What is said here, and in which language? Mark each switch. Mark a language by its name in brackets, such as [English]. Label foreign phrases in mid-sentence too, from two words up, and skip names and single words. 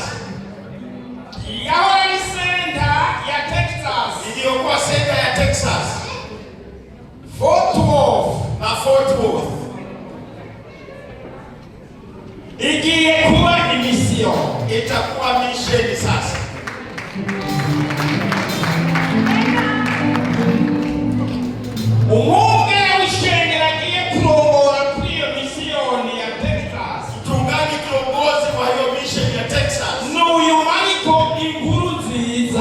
[Rundi] Yahora ni senta ya Texas. [Swahili] Iliyokuwa senta ya Texas. Fort Worth na Fort Worth. [Rundi] igiye kuba imisio. [Swahili] Itakuwa misheni sasa. [Rundi] Umwungere w'ishengero agiye kurongora kuri iyo misiyoni ya Texas. [Swahili] Mchungaji kiongozi wa hiyo misheni ya Texas. [Rundi] N'uyu Mariko Inkuru Nziza.